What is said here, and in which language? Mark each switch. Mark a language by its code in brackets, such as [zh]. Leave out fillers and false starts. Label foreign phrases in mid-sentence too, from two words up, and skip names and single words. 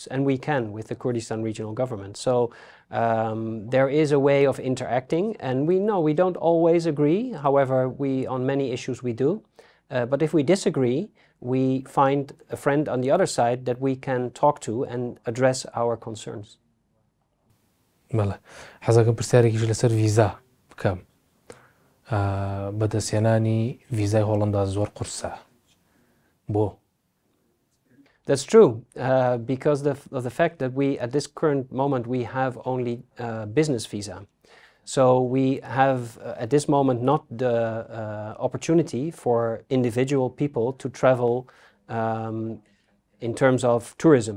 [en] And we can with the Kurdistan regional government. So there is a way of interacting, and we know we don't always agree. However, on many issues we do. But if we disagree, we find a friend on the other side that we can talk to and address our concerns. [ckb] بەڵێ حەزەکەم پرسیارێکیش لەسەر ڤیزا بکەم. بەدەستهێنانی ڤیزای هۆڵەندا زۆر قورسە. بۆ؟ [en] That's true, because of the fact that we, at this current moment, we have only business visa. So we have, at this moment, not the opportunity for individual people to travel in terms of tourism.